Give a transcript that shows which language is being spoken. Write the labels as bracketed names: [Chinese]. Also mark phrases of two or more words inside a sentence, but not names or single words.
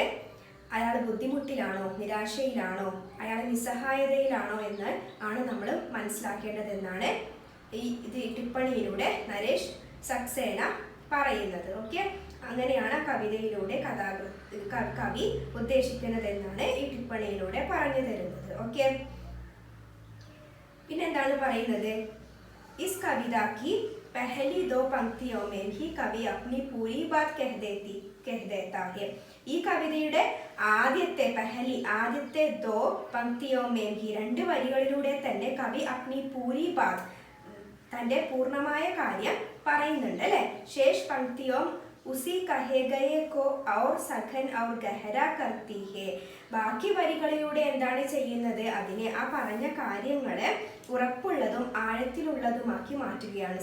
[Malayalam] അയാൾ ബുദ്ധിമുട്ടിലാണോ, നിരാശയിലാണോ, അയാൾ നിസ്സഹായതയിലാണോ എന്ന് ആണ് നമ്മൾ മനസ്സിലാക്കേണ്ടതെന്നാണ് ഈ ടിപ്പണിയിലൂടെ നരേഷ് സക്സേന പറയുന്നത്. ഓക്കെ, അങ്ങനെയാണ് ആ കവിതയിലൂടെ കവി ഉദ്ദേശിക്കുന്നത് എന്നാണ് ഈ ടിപ്പണിയിലൂടെ പറഞ്ഞു തരുന്നത്. ഓക്കെ, പിന്നെന്താണ് പറയുന്നത്? [Hindi] इस कविता की पहली दो पंक्तियों में भी कवि अपनी पूरी बात कह देता है. [Malayalam] ഈ കവിതയുടെ ആദ്യത്തെ [Hindi] दो पंक्तियों में भी [Malayalam] രണ്ട് വരികളിലൂടെ തന്നെ കവി [Hindi] अपनी पूरी बात [Malayalam] തന്റെ പൂർണ്ണമായ കാര്യം പറയുന്നുണ്ട് അല്ലെ. [Hindi] शेष पंक्तियाँ उसी कहे गए को और सघन और गहरा करती है. [Malayalam] ബാക്കി വരികളിലൂടെ എന്താണ് ചെയ്യുന്നത്? അതിനെ ആ പറഞ്ഞ കാര്യങ്ങളെ ഉറപ്പുള്ളതും ആഴത്തിലുള്ളതുമാക്കി മാറ്റുകയാണ്.